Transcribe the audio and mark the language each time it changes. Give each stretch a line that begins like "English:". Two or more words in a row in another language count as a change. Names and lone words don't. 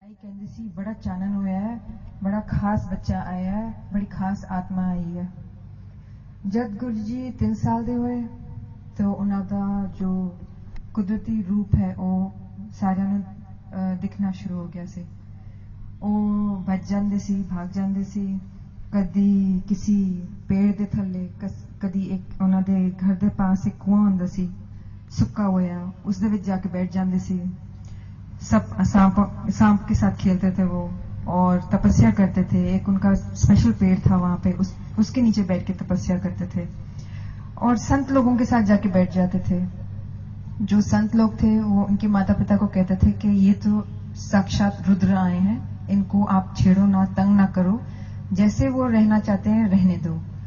Punjabi: ਆਈ ਕਹਤੀ ਸੀ ਬੜਾ ਚਾਨਣ ਹੋਇਆ ਹੈ, ਬੜਾ ਖ਼ਾਸ ਬੱਚਾ ਆਇਆ ਹੈ, ਬੜੀ ਖ਼ਾਸ ਆਤਮਾ ਆਈ ਹੈ। ਜਦ ਗੁਰੂ ਜੀ 3 ਸਾਲ ਦੇ ਹੋਏ ਤੋ ਉਨ੍ਹਾਂ ਦਾ ਜੋ ਕੁਦਰਤੀ ਰੂਪ ਹੈ ਵੋ ਸਾਰਿਆਂ ਨੂੰ ਦਿਖਣਾ ਸ਼ੁਰੂ ਹੋ ਗਿਆ ਸੀ। ਉਹ ਭੱਜ ਜਾਂਦੇ ਸੀ, ਭਾਗ ਜਾਂਦੇ ਸੀ, ਕਦੀ ਕਿਸੀ ਪੇੜ ਦੇ ਥੱਲੇ, ਕਦੀ ਏਕ ਉਨ੍ਹਾਂ ਦੇ ਘਰ ਦੇ ਪਾਸ ਏਕ ਕੂਆਂ ਹੁੰਦਾ ਸੀ ਸੁੱਕਾ ਹੋਇਆ, ਉਸ ਦੇ ਵਿੱਚ ਜਾਕੇ ਬੈਠ ਜਾਂਦੇ ਸੀ।
Hindi: सब सांप के साथ खेलते थे वो और तपस्या करते थे। एक उनका स्पेशल पेड़ था वहां पे, उसके नीचे बैठ के तपस्या करते थे और संत लोगों के साथ जाके बैठ जाते थे। जो संत लोग थे वो उनके माता पिता को कहते थे कि ये तो साक्षात रुद्र आए हैं, इनको आप छेड़ो ना, तंग ना करो, जैसे वो रहना चाहते हैं रहने दो।